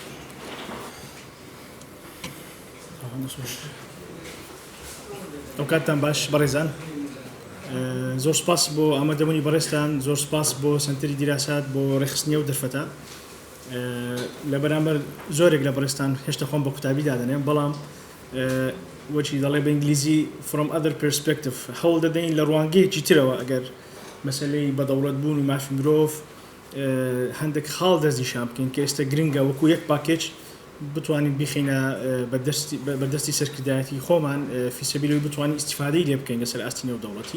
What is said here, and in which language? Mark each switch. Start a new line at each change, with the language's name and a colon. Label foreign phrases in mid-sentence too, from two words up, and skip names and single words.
Central Kurdish: ئەو کاتتان باش بەڕێزان، زۆر سپاس بۆ ئامادەبوونی بەڕێزتان، زۆر سپاس بۆ سنتەری دیراسات بۆ ڕێخستنیە و دەرفەتە. لە بەرامبەر زۆرێک لە بەڕێزتان هێشتا خۆم بە قوتابی دادەنێم، بەڵام وەچی دەڵێ بە ئینگلیزی
English: from other perspective
Central Kurdish: هەوڵ دەدەین لە ڕوانگەیەکی ترەوە ئەگەر مەسەلەی بەدەوڵەتبوون و مافی مرۆڤ هەندێک خاڵ دەستنیشان بکەین کە ئێستا گرنگە وەکو یەک پاکێج بتوانین بخینە بەدەستی سەرکردایەتی خۆمان فیسەبیلەوەی بتوانین ئیستیفادەی لێ بکەین لەسەر ئاستی نێودەوڵەتی.